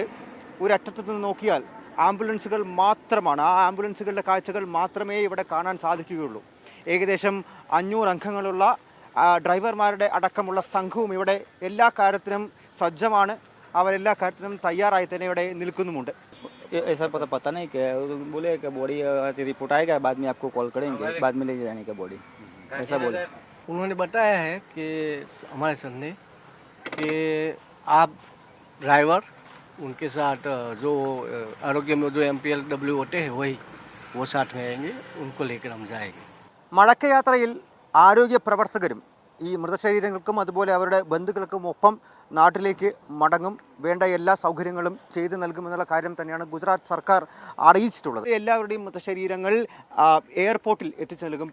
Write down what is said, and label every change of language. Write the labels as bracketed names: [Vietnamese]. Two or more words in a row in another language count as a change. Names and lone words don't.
[Malayalam] ഒരറ്റത്തു നിന്ന് നോക്കിയാൽ ആംബുലൻസുകൾ മാത്രമാണ്, ആ ആംബുലൻസുകളുടെ കാഴ്ചകൾ മാത്രമേ ഇവിടെ കാണാൻ സാധിക്കുകയുള്ളൂ. ഏകദേശം 500 അംഗങ്ങളുള്ള ഡ്രൈവർമാരുടെ അടക്കമുള്ള സംഘവും ഇവിടെ എല്ലാ കാര്യത്തിനും സജ്ജമാണ്. അവരെല്ലാ കാര്യത്തിനും തയ്യാറായി തന്നെ ഇവിടെ നിൽക്കുന്നുമുണ്ട്. [Hindi] ऐसा पता नहीं क्या बोले कि बॉडी रिपोर्ट आएगा, बाद में आपको कॉल करेंगे, बाद में ले जाने का बॉडी, ऐसा बोले। उन्होंने बताया है कि हमारे सर ने कि आप ड्राइवर उनके साथ जो आरोग्य में जो MPLW होते हैं वो साथ में आएंगे, उनको लेकर हम जाएंगे. [Malayalam] മടക്കയാത്രയിൽ ആരോഗ്യ പ്രവർത്തകരും ഈ മൃതശരീരങ്ങൾക്കും അതുപോലെ അവരുടെ ബന്ധുക്കൾക്കും ഒപ്പം നാട്ടിലേക്ക് മടങ്ങും. വേണ്ട എല്ലാ സൗകര്യങ്ങളും ചെയ്തു നൽകുമെന്നുള്ള കാര്യം തന്നെയാണ് ഗുജറാത്ത് സർക്കാർ അറിയിച്ചിട്ടുള്ളത്. എല്ലാവരുടെയും മൃതശരീരങ്ങൾ എയർപോർട്ടിൽ എത്തിച്ചു നൽകും.